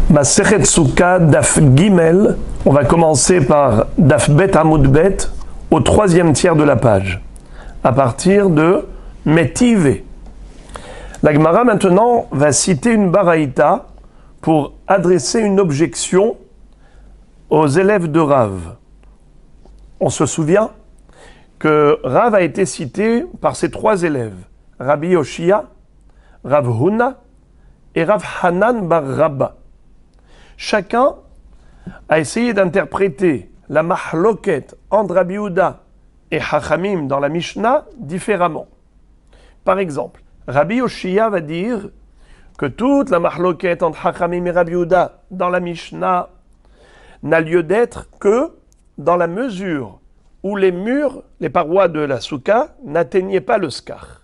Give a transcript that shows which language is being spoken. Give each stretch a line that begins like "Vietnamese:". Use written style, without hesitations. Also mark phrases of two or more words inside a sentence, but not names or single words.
Hebrew: מסכת סוכה, דף גימל,
French: on va commencer par
Hebrew: דף בית עמוד בית,
French: au troisième tiers de la page, à partir de Métivé. La Gemara maintenant va citer une baraïta pour adresser une objection aux élèves de Rav. On se souvient que Rav a été cité par ses trois élèves, Rabbi Yoshia, Rav Huna et Rav Hanan bar Rabba. Chacun a essayé d'interpréter la mahloket entre Rabbi Yehuda et Chachamim dans la Mishnah différemment. Par exemple, Rabbi Yoshia va dire que toute la mahloket entre Chachamim et Rabbi Yehuda dans la Mishnah n'a lieu d'être que dans la mesure où les murs, les parois de la soukha n'atteignaient pas le skar.